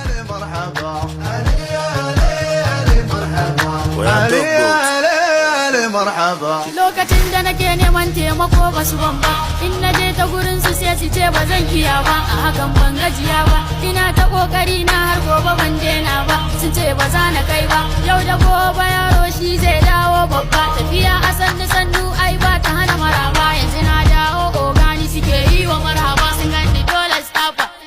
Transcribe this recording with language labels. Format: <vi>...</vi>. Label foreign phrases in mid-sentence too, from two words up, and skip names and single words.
<ar>مرحبا. علي، علي، علي، مرحبا. علي، علي، علي، مرحبا.</ar> <ha>Lokacin da nake neman taimako ba su ban ba, in na je ta gurin su sai su ce ba zan iya ba, a hakan ban gajiya ba, ina ta kokari na har gobe ban daina ba, sun ce ba za na kai ba, yau da gobe yaro shi zai dawo babba, tafiya a sannu sannu ai ba ta hana maraba, yanzu na dawo ogani suke yi wa marhaba, sun gani dole su tafa.</ha>